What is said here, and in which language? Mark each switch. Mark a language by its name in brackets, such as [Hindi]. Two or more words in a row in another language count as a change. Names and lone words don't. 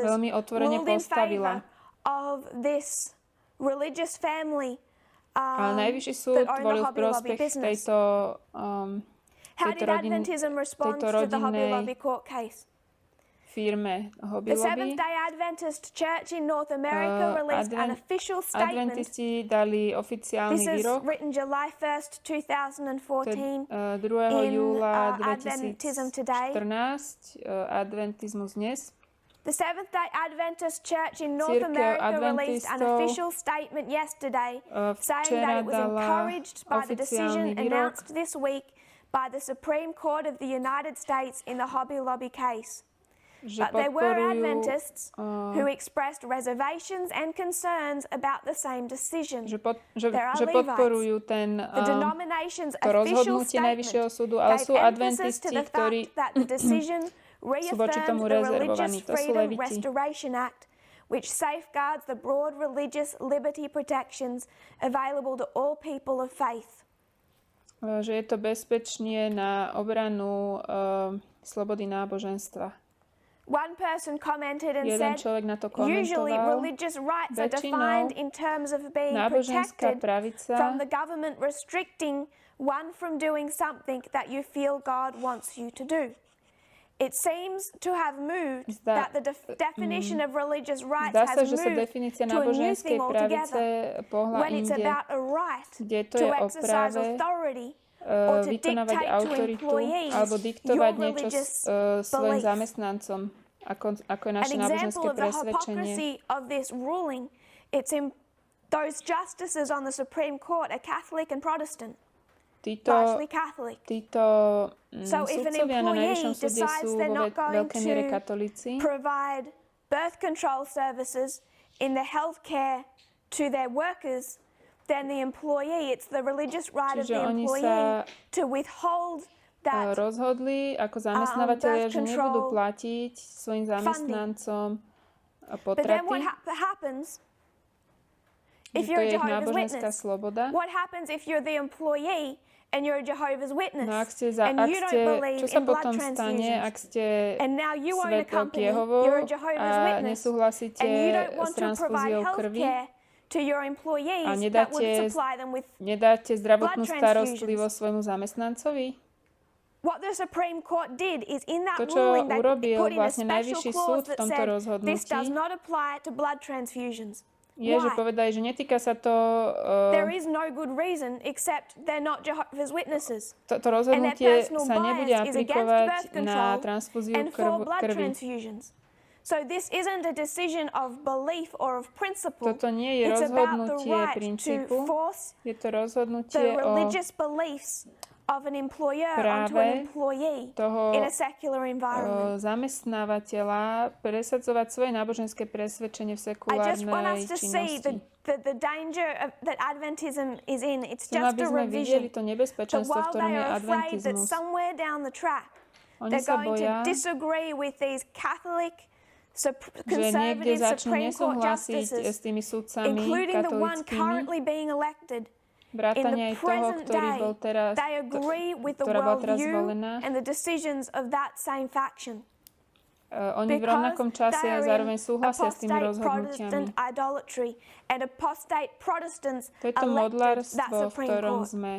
[Slovak] veľmi otvorene [English] ruled in [Slovak] postavila. [English] favor of this religious family. [Slovak] Ale Najvyšší súd volil v prospech tejto [English] Adventism respond to the Hobby Lobby court case? [Slovak] Firme Hobby [English] The [Slovak] Lobby. [English] Seventh-day Adventist Church in North America released an official statement. [Slovak] Adventisti dali oficiálny [English] This is [Slovak] výrok. [English] written July 1st, 2014 [Slovak] 2. júla Adventism Today. 2014, Adventizmus dnes. [English] The Seventh-day Adventist Church in North America released an official statement yesterday saying that it was encouraged by the decision announced this week by the Supreme Court of the United States in the Hobby Lobby case. But there were Adventists who expressed reservations and concerns about the same decision. [Slovak] Že podporujú to rozhodnutie Najvyššieho súdu, ale sú adventisti, ktorí sú voči tomu rezervovaní. To sú leviti. [English] Which safeguards the broad religious liberty protections available to all people of faith. [Slovak] Že je to bezpečne na obranu slobody náboženstva. [English] One person commented and [Slovak] Jeden [English] said, [Slovak] človek na to [English] usually [Slovak] komentoval, [English] religious rights are defined in terms of being protected from the government restricting one from doing something that you feel God wants you to do. It seems to have moved that the definition of religious rights has moved to a new thing altogether when it's about a right to exercise authority or to [Slovak] vykonávať [English] dictate to [Slovak] autoritu [English] employees [Slovak] alebo [English] your [Slovak] diktovať niečo [English] religious [Slovak] svojim [English] belief. [Slovak] zamestnancom, ako je naše [English] An [Slovak] náboženské [English] example of the [Slovak] presvedčenie. [English] hypocrisy of this ruling, it's in those justices on the Supreme Court are Catholic and Protestant. Largely Catholic. [Slovak] Títo sudcovia na Najvyššom súde sú vo veľkej miere katolíci. [English] Provide birth control services in the healthcare to their workers, then the employee, it's the religious right of the employee to withhold that [Slovak] rozhodli ako zamestnávateľia, že nebudú platiť svojim zamestnancom potraty. [English] But then what happens if you're a Jehovah's Witness? What happens if you're the employee and you're a Jehovah's Witness and you don't believe in blood transfusions? And now you own a company, you're a Jehovah's Witness, and you don't want to provide health care to your employees that would supply them with [Slovak] nedáte zdravotnú [English] blood [Slovak] starostlivosť svojmu zamestnancovi? [English] What the Supreme Court did is in that [Slovak] To, čo [English] ruling they [Slovak] urobil [English] put in a [Slovak] vlastne [English] special [Slovak] Najvyšší súd [English] clause [Slovak] v [English] that [Slovak] tomto [English] said [Slovak] rozhodnutí, [English] this does not apply to blood transfusions. [Slovak] je, že povedali, že netýka sa to... [English] There is no good reason except they're not Jehovah's Witnesses. [Slovak] To rozhodnutie sa nebude aplikovať na transfúziu krvi. [English] So this isn't a decision of belief or of principle. [Slovak] Toto nie je rozhodnutie princípu, je to rozhodnutie o [English] of an employer onto an employee in a secular environment. [Slovak] Zamestnávateľa presadzovať svoje náboženské presvedčenie v sekulárnej činnosti. [English] I just want us to see the danger that Adventism is in. It's just a revision. [Slovak] To nebezpečenstvo, v ktorom je adventizmus. [English] That somewhere down the track they're going to disagree with these Catholic conservative Supreme Court justices, including the one currently being elected. [Slovak] Vrátane aj toho, ktorý bol teraz, ktorá bola teraz zvolená. Oni v rovnakom čase a zároveň súhlasia s tými rozhodnutiami. To je to modlárstvo, v ktorom sme.